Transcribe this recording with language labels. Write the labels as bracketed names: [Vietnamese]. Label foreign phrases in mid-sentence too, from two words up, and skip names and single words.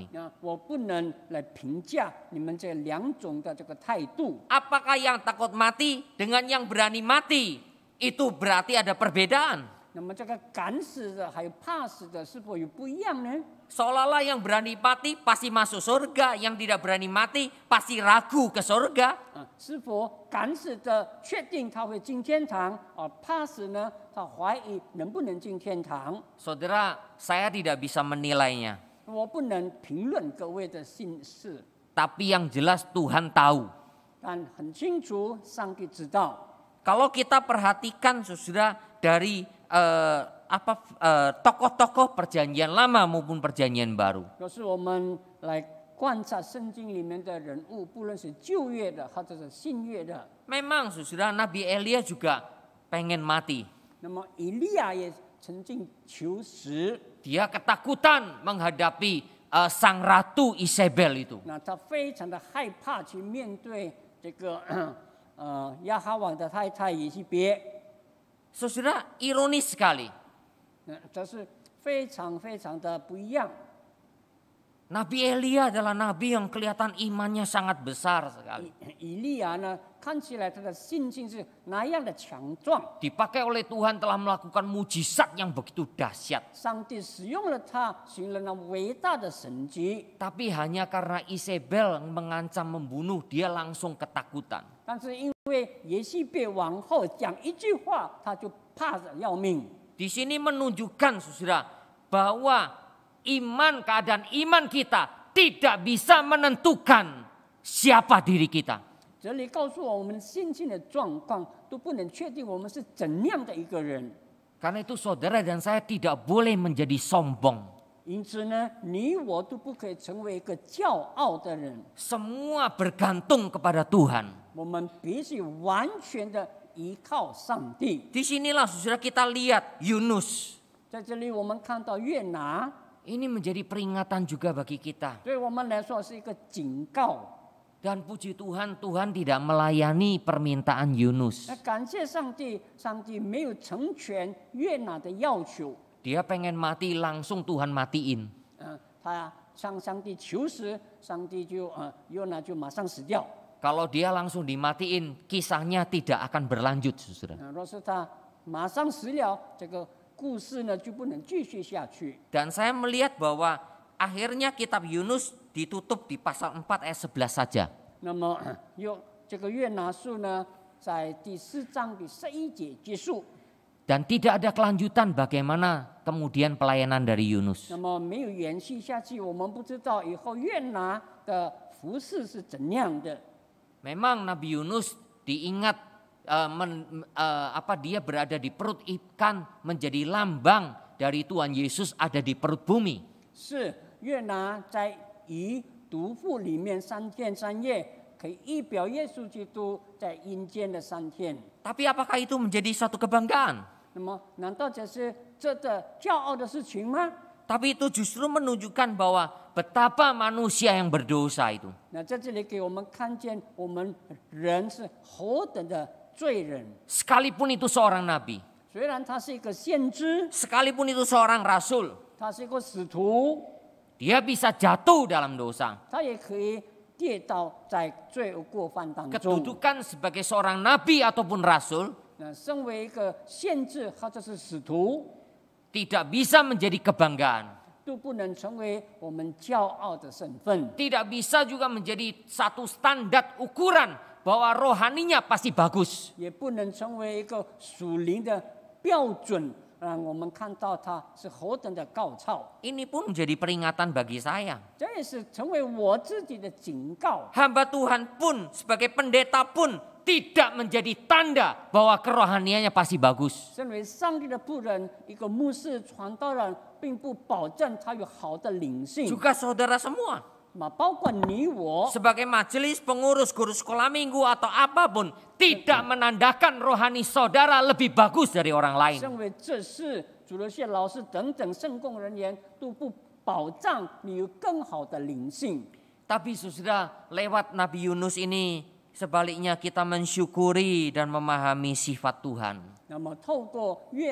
[Chinese] 我不能来评价你们这2种的这个态度。 [Indonesian] Apakah yang takut mati dengan yang berani mati itu berarti ada perbedaan? [Chinese] 那么这个敢死的还有怕死的是否有不一样呢？ [Indonesian] Seolah-olah yang berani mati pasti masuk surga, yang tidak berani mati pasti ragu ke surga. [Chinese] 是否敢死的确定他会进天堂，怕死呢？他怀疑能不能进天堂？ [Indonesian] Saudara, saya tidak bisa menilainya. [Chinese] 我不能评论各位的心事， [Indonesian] Tapi yang jelas Tuhan tahu. [Chinese] 但很清楚，上帝知道。 [Indonesian] Kalau kita perhatikan saudara dari tokoh-tokoh perjanjian lama maupun perjanjian baru. [Chinese] 若是我们来观察圣经里面的人物，不论是旧约的或者是新约的， [Indonesian] Memang saudara Nabi Elia juga pengen mati. [Chinese] 那么以利亚也曾经求死， [Indonesian] Dia ketakutan menghadapi sang ratu Isabel itu. [Chinese] 那他非常的害怕去面对这个亚哈王的太太以西别， [Indonesian] Saudara, ironis sekali. [Chinese] 这是非常非常的不一样。 [Indonesian] Nabi Elia adalah nabi yang kelihatan imannya sangat besar sekali. [Chinese] 以利亚呢，看起来他的信心是那样的强壮， [Indonesian] Dipakai oleh Tuhan telah melakukan mujizat yang begitu dahsyat. [Chinese] 上帝使用了他，行了那伟大的神迹。 [Indonesian] Tapi hanya karena Isabel mengancam membunuh, dia langsung ketakutan. [Chinese] 但是因为耶西别王后讲一句话，他就怕得要命。 [Indonesian] Di sini menunjukkan saudara bahwa keadaan iman kita tidak bisa menentukan siapa diri kita. [Chinese] 这里告诉我们信心的状况都不能确定我们是怎样的一个人。 [Indonesian] Karena itu saudara dan saya tidak boleh menjadi sombong. [Chinese] 因此呢，你我都不可以成为一个骄傲的人。 [Indonesian] Semua bergantung kepada Tuhan. [Chinese] 我们必须完全的依靠上帝。 [Indonesian] Disinilah saudara kita lihat Yunus. [Chinese] 在这里我们看到约拿， [Indonesian] Ini menjadi peringatan juga bagi kita. [Chinese] 对我们来说是一个警告。 [Indonesian] Dan puji Tuhan, Tuhan tidak melayani permintaan Yunus. [Chinese] 那感谢上帝，上帝没有成全约拿的要求。 [Indonesian] Dia pengen mati langsung Tuhan matiin. [Chinese] 他向上帝求死，上帝就约拿就马上死掉。 [Indonesian] Kalau dia langsung dimatiin, kisahnya tidak akan berlanjut, saudara. [Chinese] 若是他马上死了，这个故事呢就不能继续下去。 [Indonesian] Dan saya melihat bahwa akhirnya kitab Yunus ditutup di pasal 4 ayat 11 saja. [Chinese] 那么这个约拿书呢，在第4章第11节结束。 [Indonesian] Dan tidak ada kelanjutan bagaimana kemudian pelayanan dari Yunus. [Chinese] 那么没有延续下去，我们不知道以后约拿的服事是怎样的。 [Indonesian] Memang Nabi Yunus diingat dia berada di perut ikan menjadi lambang dari Tuhan Yesus ada di perut bumi. [Chinese] 是约拿在鱼肚腹里面3天3夜，可以预表耶稣基督在阴间的3天。 [Indonesian] Tapi apakah itu menjadi suatu kebanggaan? [Chinese] 那么，难道这是这的骄傲的事情吗？ [Indonesian] Tapi itu justru menunjukkan bahwa betapa manusia yang berdosa itu. [Chinese] 那在这里给我们看见，我们人是何等的罪人。 [Indonesian] Sekalipun itu seorang nabi, [Chinese] 虽然他是一个先知， [Indonesian] sekalipun itu seorang rasul, [Chinese] 他是一个使徒， [Indonesian] dia bisa jatuh dalam dosa. [Chinese] 他也可以跌倒在罪恶过犯当中。 [Indonesian] Kedudukan sebagai seorang nabi ataupun rasul [Chinese] 那身为一个先知或者是使徒， [Indonesian] tidak bisa menjadi kebanggaan. [Chinese] 都不能成为我们骄傲的身份， [Indonesian] Tidak bisa juga menjadi satu standar ukuran bahwa rohaninya pasti bagus. [Chinese] 也不能成为一个属灵的标准，让我们看到他是何等的高超。 [Indonesian] Ini pun menjadi peringatan bagi saya. [Chinese] 这也是成为我自己的警告。 [Indonesian] Hamba Tuhan pun sebagai pendeta pun tidak menjadi tanda bahwa kerohaniannya pasti bagus. [Chinese] 身为上帝的仆人，一个牧师、传道人，并不保证他有好的灵性。 [Indonesian] Juga saudara semua. [Chinese] 包括你我， [Indonesian] Sebagai majelis pengurus guru sekolah minggu atau apapun, tidak menandakan rohani saudara lebih bagus dari orang lain. [Chinese] 身为这事、主日学老师等等圣工人员，都不保障你有更好的灵性。 [Indonesian] Tapi saudara, lewat Nabi Yunus ini sebaliknya kita mensyukuri dan memahami sifat Tuhan.